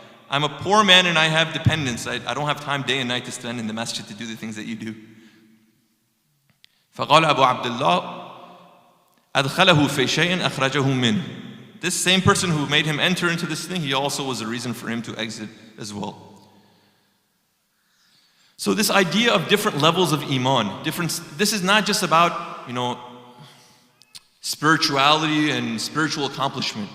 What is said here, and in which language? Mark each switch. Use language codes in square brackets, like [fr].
[en] I'm a poor man and I have dependents. I don't have time day and night to spend in the masjid to do the things that you do. [ar] فقال أبو عبد الله أدخله في شيء أخرجه منه. [en] This same person who made him enter into this thing, he also was a reason for him to exit as well. So this idea of different levels of Iman, this is not just about, spirituality and spiritual accomplishment.